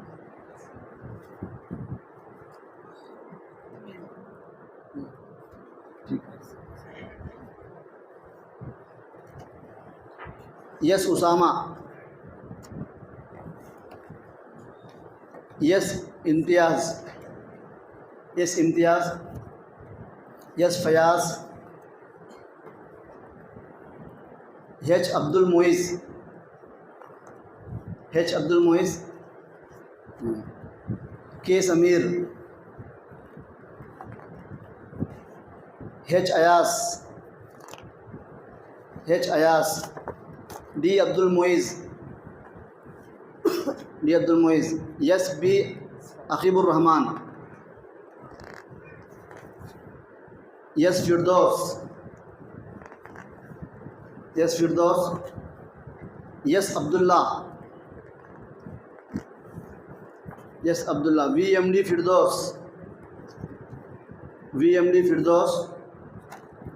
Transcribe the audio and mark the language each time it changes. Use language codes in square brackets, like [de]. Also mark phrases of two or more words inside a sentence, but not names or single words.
[ur] یس اسامہ، یس امتیاز، یس فیاض، ایچ عبد المعز، کے سمیر، ایچ ایاس، ڈی عبد المعز، یس بی عقیب الرحمان، یس فردوس، یس عبداللہ، یس عبداللہ، وی ایم ڈی فردوس،